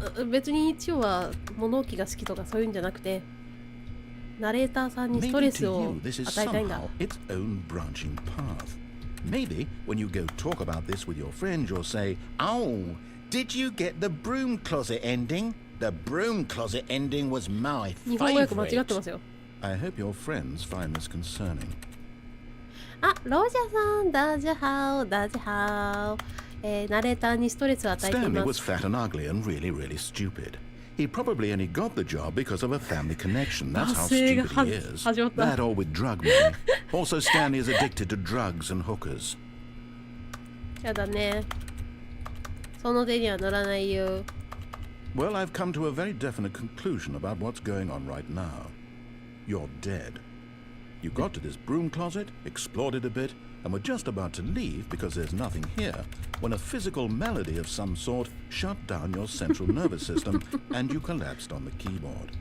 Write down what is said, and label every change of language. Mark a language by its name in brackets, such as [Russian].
[Japanese] 別に千代は物置が好きとかそういうんじゃなくてナレーターさんにストレスを与えたいんだ [English] its own branching path. Maybe when you go talk about this with your friend, you'll say, "Oh, did you get the broom closet ending? The broom closet ending was my favorite." [Japanese] 日本語訳間違ってますよ [English] I hope your friends find this concerning. [Japanese] あ、ロジャーさん、ダジャハオ、ナレーターにストレスを与えています [English] Stanley was fat and ugly and really, really stupid. He probably only got the job because of a family connection. That's how stupid he is. That or with drug money. Also, Stanley is addicted to drugs and hookers. [Japanese] やだね。その手には乗らないよ。 [English] Well, I've come to a very definite conclusion about what's going on right now. You're dead. You got to this broom closet, explored it a bit, and were just about to leave because there's nothing here when a physical melody of some sort shut down your central nervous system and you collapsed on the keyboard.